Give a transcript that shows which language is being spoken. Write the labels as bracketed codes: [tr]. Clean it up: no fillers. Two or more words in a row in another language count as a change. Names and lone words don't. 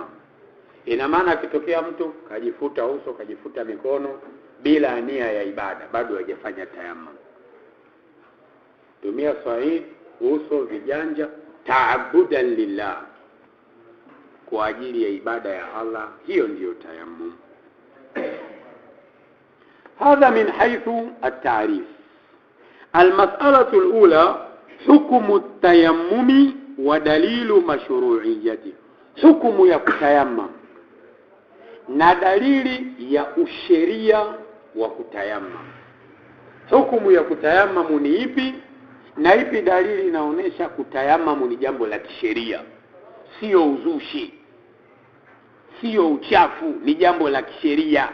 [sw] Ina maana akitokea mtu kajifuta uso, kajifuta mikono bila nia ya ibada, bado hajafanya tayammum. Tumia sahihi uso, viganja, [ar] تعبدا لله, [sw] kwa ajili ya ibada ya Allah, hiyo ndiyo tayammum. [ar] هذا من حيث التعريف. المسألة الأولى حكم التيمم ودليل مشروعيته. [sw] حكم ya kutayammum na dalili ya usheria wa kutayammum. Hukumu ya kutayammum ni ipi na ipi dalili inaonyesha kutayammum ni jambo la kisheria, sio uzushi, sio uchafu, ni jambo la kisheria.